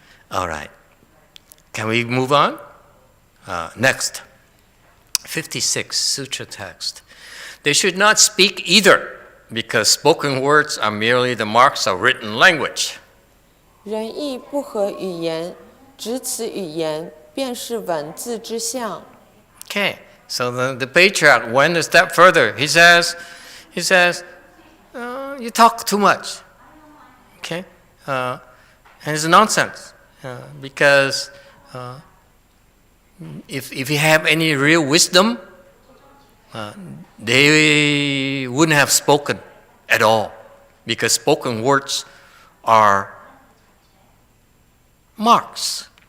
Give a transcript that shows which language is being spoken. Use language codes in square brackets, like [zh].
[en] All right. Can we move on? Next. 56, Sutra Text. They should not speak either, because spoken words are merely the marks of written language. [zh] 人意不合语言，只此语言，便是文字之象。 [en] Okay, so the patriarch went a step further. He says, you talk too much. Okay, and it's nonsense because if you have any real wisdom, they wouldn't have spoken at all, because spoken words are marks.